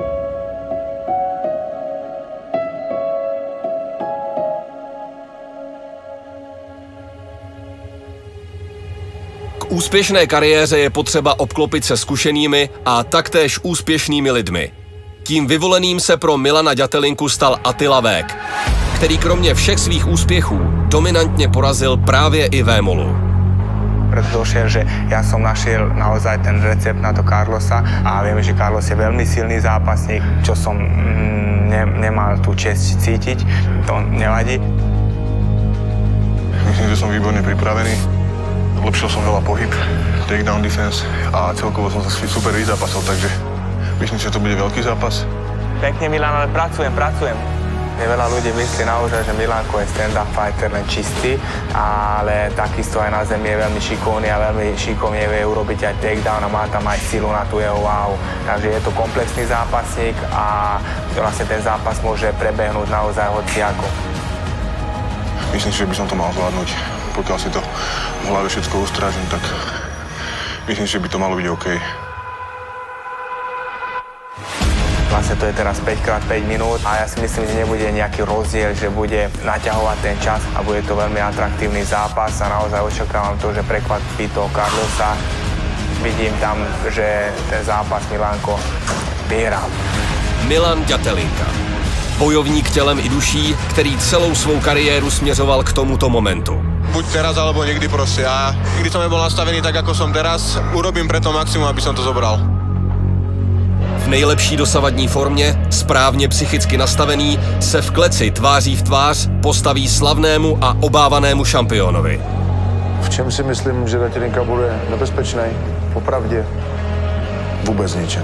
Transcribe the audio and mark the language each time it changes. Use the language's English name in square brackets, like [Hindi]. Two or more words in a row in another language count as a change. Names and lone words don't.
[Czech] Úspěšné kariéře je potřeba obklopit se zkušenými a taktéž úspěšnými lidmi. Tím vyvoleným se pro Milana Datělinku stal Attila Vek, který kromě všech svých úspěchů dominantně porazil právě i Vémolu. [Slovak] Preto došiel, že ja som našiel naozaj ten recept na to Carlosa a vieme, že Carlos je veľmi silný zápasník, čo som nemal tú česť cítiť, to nevadí. Myslím, že som výborne pripravený. Lepšil som veľa pohyb, [English] takedown defense [Slovak] a celkovo som sa super vyzápasil, takže myslím, že to bude veľký zápas. Pekne, Milan, ale pracujem. Veľa ľudí myslí naozaj, že Milanko je [English] stand-up fighter [Slovak] len čistý, ale takisto aj na zemi je veľmi šikovný a veľmi šikovne vie urobiť aj takedown a má tam aj silu na tú jeho váhu. Takže je to komplexný zápasník a vlastne ten zápas môže prebehnúť naozaj hociako. Myslím si, že by som to mal zvládnuť. Pokiaľ si to v hlave všetko ustrážim, tak myslím si, že by to malo byť OK. Vlastne to je teraz 5x5 minút a ja si myslím, že nebude nejaký rozdiel, že bude naťahovať ten čas a bude to veľmi atraktívny zápas a naozaj očakávam to, že prekvapí toho Carlosa. Vidím tam, že ten zápas Milanko vyhrá. [Czech] Milan Ďatelinka. Bojovník tělem i duší, který celou svou kariéru směřoval k tomuto momentu. [Slovak] Buď teraz, alebo niekdy proste. Ja nikdy som nebol nastavený tak, ako som teraz. Urobím preto maximum, aby som to zobral. [Czech] V nejlepší dosavadní formě, správně psychicky nastavený, se v kleci tváří v tvář postaví slavnému a obávanému šampionovi. V čem si myslím, že Ďatelinka bude nebezpečný? Popravdě vůbec ničem.